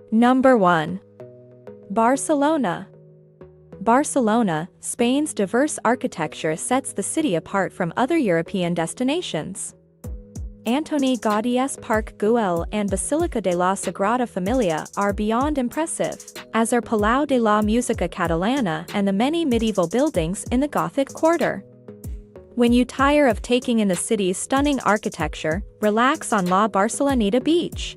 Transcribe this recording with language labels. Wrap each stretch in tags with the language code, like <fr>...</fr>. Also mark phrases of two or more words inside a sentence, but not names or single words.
<en>Number 1. Barcelona. Barcelona, Spain's diverse architecture sets the city apart from other European destinations. Antoni Gaudi's Parc Güell and Basílica de la Sagrada Familia are beyond impressive, as are Palau de la Música Catalana and the many medieval buildings in the Gothic Quarter. When you tire of taking in the city's stunning architecture, relax on La Barceloneta Beach.</en>